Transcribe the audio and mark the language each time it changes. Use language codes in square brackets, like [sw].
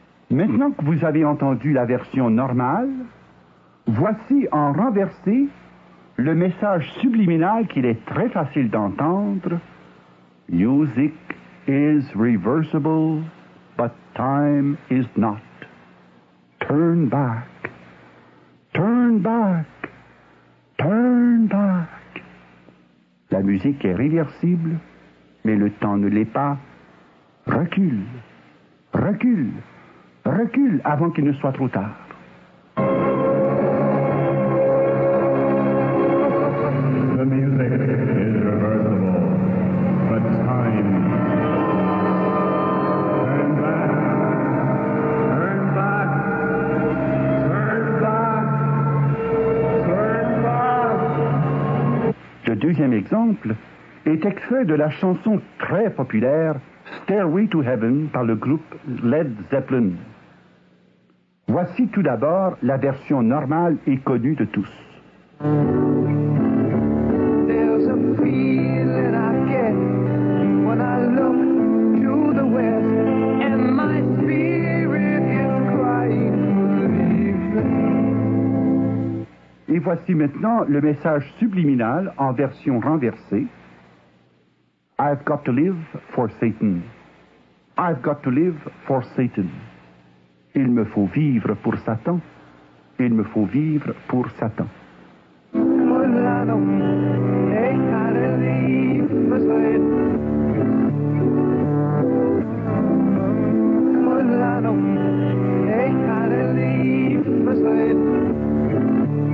[fr] Maintenant que vous avez entendu la version normale, voici en renversé le message subliminal qu'il est très facile d'entendre. [en] Music is reversible, but time is not. Turn back, turn back, turn back. [fr] La musique est réversible, mais le temps ne l'est pas. Recule, recule, recule avant qu'il ne soit trop tard. [en] The music is reversible, but time. Turn back, turn back, turn back, turn back. [fr] Le deuxième exemple est extrait de la chanson très populaire Stairway to Heaven par le groupe Led Zeppelin. Voici tout d'abord la version normale et connue de tous. [en] There's a feeling I get when I look to the west, and my spirit is crying for leave. [fr] Et voici maintenant le message subliminal en version renversée. [en] I've got to live for Satan. I've got to live for Satan. [fr] Il me faut vivre pour Satan. Il me faut vivre pour Satan. [en] Mulano, hey, gotta leave for Satan. Mulano, hey, gotta leave for Satan.